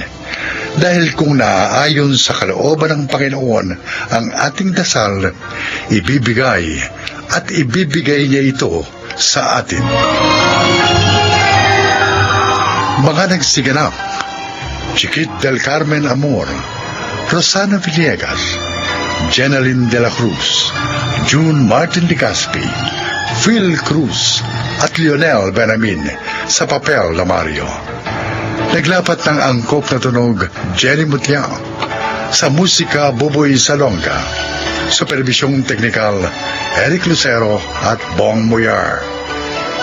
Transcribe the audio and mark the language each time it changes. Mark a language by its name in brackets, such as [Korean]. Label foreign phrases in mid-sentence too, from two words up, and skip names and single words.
[Filipino] Dahil kung naaayon sa kalooban ng Panginoon ang ating dasal, ibibigay niya ito sa atin. Mga nagsiganap: Chiquit del Carmen Amor, Rosana Villegas, Jenaline de la Cruz, June Martin de Caspi, Phil Cruz at Lionel Benamin sa papel na Mario. Naglapat ng angkop na tunog Jenny Mutiao. Sa musika Buboy Salonga. Supervisyong teknikal Eric Lucero at Bong Muyar.